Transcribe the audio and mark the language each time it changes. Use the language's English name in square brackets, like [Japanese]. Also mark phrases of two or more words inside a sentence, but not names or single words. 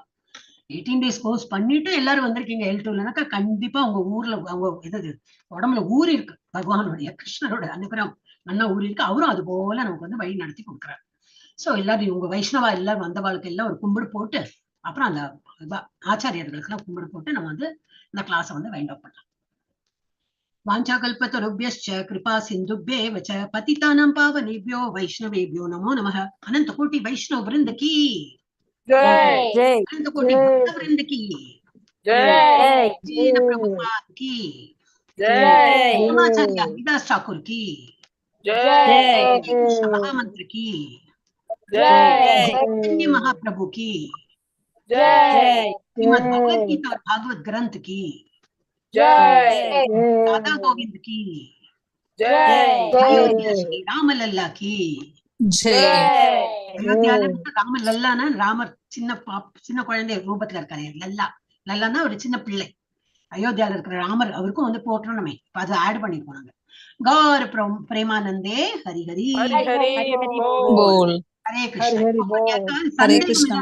[Tamil] 18 [English] days course [Tamil] பண்ணிட்டு எல்லாரும் வந்திருக்கீங்க L2 இல்லைனாக்கா கண்டிப்பா உங்க ஊர்ல அவங்க எது உடம்புல ஊர் இருக்கு, பகவானுடைய கிருஷ்ணரோட அனுகிரகம் நல்லா ஊர் இருக்கு. அவரும் அது போல நமக்கு வந்து வழி நடத்தி கொடுக்குறாரு. சோ எல்லாரும் உங்க வைஷ்ணவா எல்லாரும் வந்தவாளுக்கு எல்லாம் ஒரு கும்பிடு போட்டு, அப்புறம் அந்த ஆச்சாரியர்களுக்கு எல்லாம் கும்பிடு போட்டு நம்ம வந்து இந்த கிளாஸை வந்து [English] wind up [Tamil] பண்ணலாம். [Sanskrit] वाञ्छाकल्पतरुभ्यश्च कृपा सिन्धुभ्येव च पतितानां पावनेभ्यो वैष्णवेभ्यो नमो नमः। [Hindi] अनंत कोटि वैष्णव वृंद की जय जय अनंत कोटि भक्त वृंद की जय जीन प्रभुपाद की जय आचार्य हरिदास ठाकुर की जय कृष्ण महामंत्र की जय चैतन्य महाप्रभु की जय श्रीमद् भगवद गीता और भागवत ग्रंथ की जय राधा गोविंद की जय अयोध्या श्री रामलल्ला की जय [Tamil] அயோத்தியால ராமலல்லானா ராமர் சின்ன குழந்தை ரூபத்துல இருக்காரு. லல்லான்னா ஒரு சின்ன பிள்ளை. அயோத்தியால இருக்கிற ராமர் அவருக்கும் வந்து போற்றணுமே, இப்ப அதை ஆட் பண்ணிருக்கோம் நாங்க. கௌர பிரேமானந்தே ஹரி ஹரி [Hindi] हरि हरि बोल बोल [Tamil] ஹரே கிருஷ்ணா. हरे कृष्ण